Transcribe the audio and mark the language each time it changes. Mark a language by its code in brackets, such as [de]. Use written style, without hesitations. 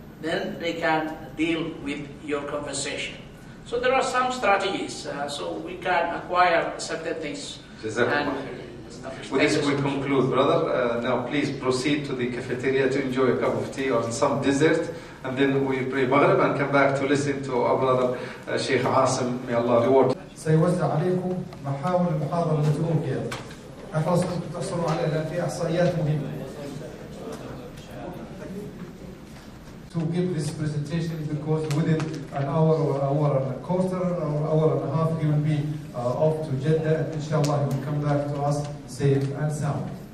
[en] Then they can deal with your conversation. So there are some strategies, so we can acquire certain things. With this we conclude, brother. Now please proceed to the cafeteria to enjoy a cup of tea or some dessert, and then we pray Maghrib and come back to listen to our brother Sheikh Asim. May Allah reward. [ar] سيوزع عليكم محاور المحاضرة التي ألقيت. أحرص أنكم تحصلوا عليها لأن فيها إحصائيات مهمة. [en] To give this presentation because within an hour or hour and a quarter or hour and a half he will be off to Jeddah, and inshallah he will come back to us safe and sound.